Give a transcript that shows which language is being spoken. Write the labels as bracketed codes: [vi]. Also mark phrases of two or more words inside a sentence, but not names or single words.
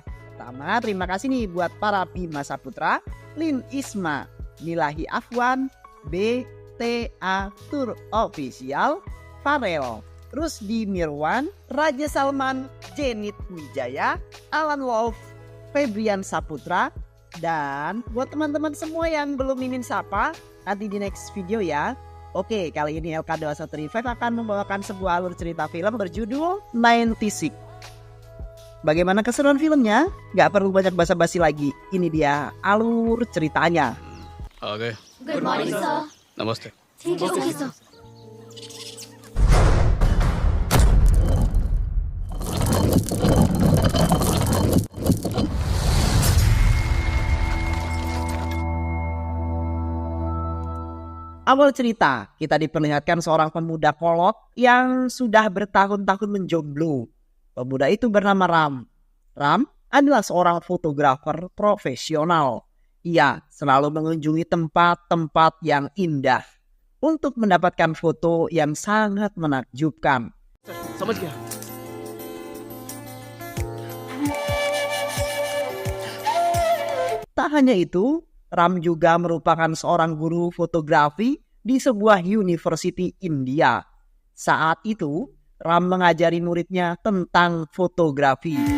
[id] Pertama, terima kasih nih buat para Bima Saputra, Lin Isma, Milahi Afwan, BTA Tour Official, Farel, Rusdi Mirwan, Raja Salman, Jenit Wijaya, Alan Wolf, Febrian Saputra, dan buat teman-teman semua yang belum mimin sapa, nanti di [en] next video [id] ya. Oke, kali ini LK21 Revive akan membawakan sebuah alur cerita film berjudul 96. Bagaimana keseruan filmnya? Gak perlu banyak basa-basi lagi. Ini dia alur ceritanya. [hi] आ गए। [en] good morning sir. [hi] नमस्ते। ठीक है [en] okay sir. [id] Awal cerita, kita diperlihatkan seorang pemuda kolot yang sudah bertahun-tahun menjomblo. Pemuda itu bernama Ram. Ram adalah seorang fotografer profesional. Ia selalu mengunjungi tempat-tempat yang indah untuk mendapatkan foto yang sangat menakjubkan. [hi] समझ गया। [id] Tak hanya itu, Ram juga merupakan seorang guru fotografi di sebuah university India. Saat itu, Ram mengajari muridnya tentang fotografi.